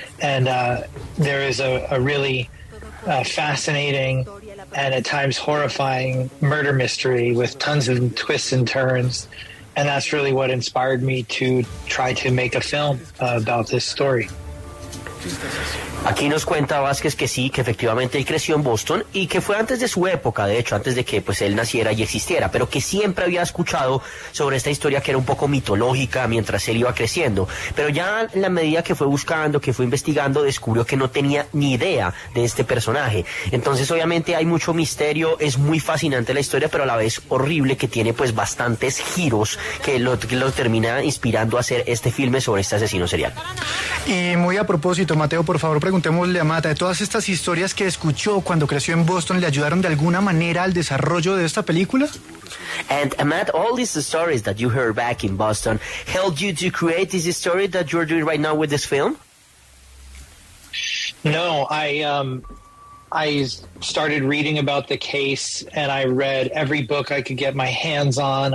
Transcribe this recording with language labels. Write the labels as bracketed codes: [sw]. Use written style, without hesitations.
[en] And there is a really fascinating and at times horrifying murder mystery with tons of twists and turns. And that's really what inspired me to try to make a film about this story. [es] Aquí nos cuenta Vázquez que sí, que efectivamente él creció en Boston y que fue antes de su época, de hecho, antes de que pues él naciera y existiera, pero que siempre había escuchado sobre esta historia que era un poco mitológica mientras él iba creciendo. Pero ya en la medida que fue buscando, que fue investigando, descubrió que no tenía ni idea de este personaje. Entonces, obviamente, hay mucho misterio, es muy fascinante la historia, pero a la vez horrible, que tiene pues bastantes giros que lo termina inspirando a hacer este filme sobre este asesino serial. Y muy a propósito, Mateo, por favor, preguntémosle a Mata, ¿de todas estas historias que escuchó cuando creció en Boston le ayudaron de alguna manera al desarrollo de esta película? [en] And Matt, all these stories that you heard back in Boston helped you to create this story that you're doing right now with this film? No, I started reading about the case and I read every book I could get my hands on.